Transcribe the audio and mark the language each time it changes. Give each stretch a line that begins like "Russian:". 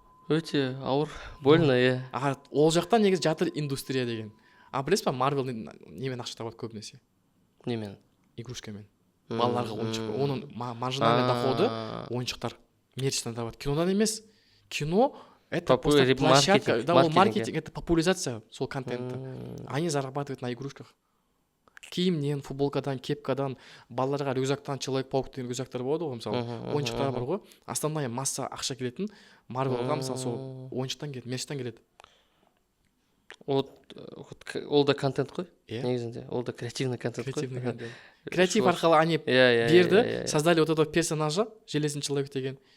Kazakh: Өте ауыр,
Russian: больно,
Kazakh: иә. Ол жақта негізі жатыр индустрия деген. Білесіз ба, Марвел немен ақша табады көбінесе? Немен? Игрушкамен. Балаларға ойыншық. Оның маржинальный доходы ойыншықтар мерчтен табады. Кинодан емес.
Russian: Кино это просто площадка, да, маркетинг, это популяризация
Kazakh: сол
Russian: контента. Они зарабатывают на игрушках.
Kazakh: Киімнен, футболкадан, кепкадан, балаларға рюкзактан, Человек-паук деген рюкзактар болады ғой, мысалы, ойыншықтар бар ғой.
Russian: Основная масса
Kazakh: ақша келетін Марвелға мысалы сол ойыншықтан келеді, мерчтен келеді. Ол да контент қой, негізінде. Ол да креативный контент қой. Креатив арқылы
Russian: они
Kazakh: берді,
Russian: создали вот этого персонажа,
Kazakh: Железный человек деген.